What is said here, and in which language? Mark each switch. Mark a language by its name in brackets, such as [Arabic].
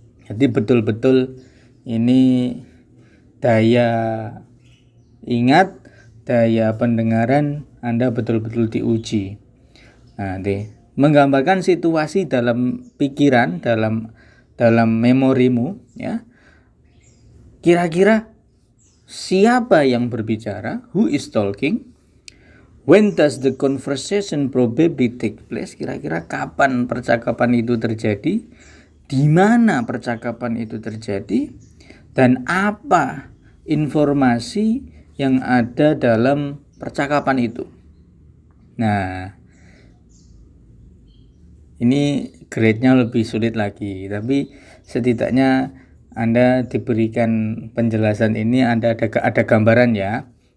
[Indonesian] Jadi betul-betul ini daya ingat, daya pendengaran Anda betul-betul diuji. Nah, menggambarkan situasi dalam pikiran, dalam memorimu ya. Kira-kira siapa yang berbicara? [English] Who is talking? When does the conversation probably take place? [Indonesian] Kira-kira kapan percakapan itu terjadi? Di mana percakapan itu terjadi? Dan apa informasi yang ada dalam percakapan itu? Nah, ini grade-nya lebih sulit lagi, tapi setidaknya Anda diberikan penjelasan ini, Anda ada gambaran ya.